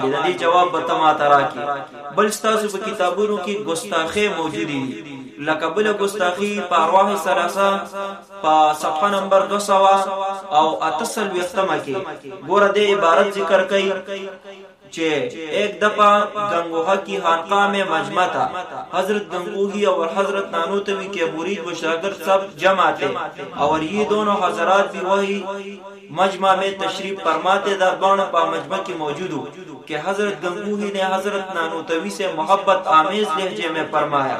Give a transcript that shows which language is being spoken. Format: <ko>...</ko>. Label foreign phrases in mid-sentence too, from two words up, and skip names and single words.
<ps>د دې جواب به تما تراکی بل ستاسو په کتابونو کې ګستاخی موجودی، لکه بل ګستاخی په ارواح ثلاثه په صفحه نمبر 200 او 88 کې ګوره د عبارت ذکر کړي چې</ps> <ur>ایک دفعہ گنگوہا کی خانقاہ میں مجمع تھا. حضرت گنگوہی اور حضرت نانوتوی کے مرید و شاگرد سب جمع تھے اور یہ دونوں حضرات بھی وہی مجمع میں تشریف فرماتے دربان پا مجمع کی موجود ہو کہ حضرت گنگوہی نے حضرت نانوتوی سے محبت آمیز لہجے میں فرمایا.</ur>